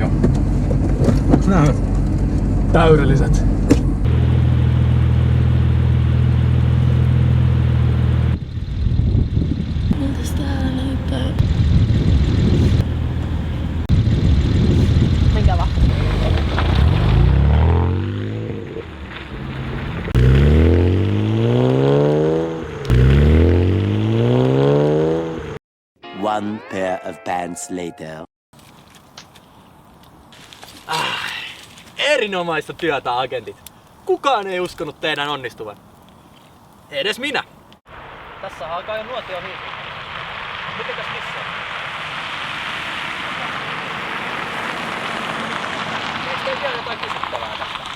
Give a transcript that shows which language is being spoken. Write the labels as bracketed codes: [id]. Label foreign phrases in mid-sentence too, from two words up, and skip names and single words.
[fi] Onks nää täydelliset? Miltäs täällä näyttää? Menkää vaan. [en] One pair of pants later. [fi] Erinomaista työtä, agentit. Kukaan ei uskonut teidän onnistuvan. Edes minä. Tässä alkaa jo nuotio hyvin. Mitenkäs missä? Eikö teillä vielä jotain kysyttävää tästä?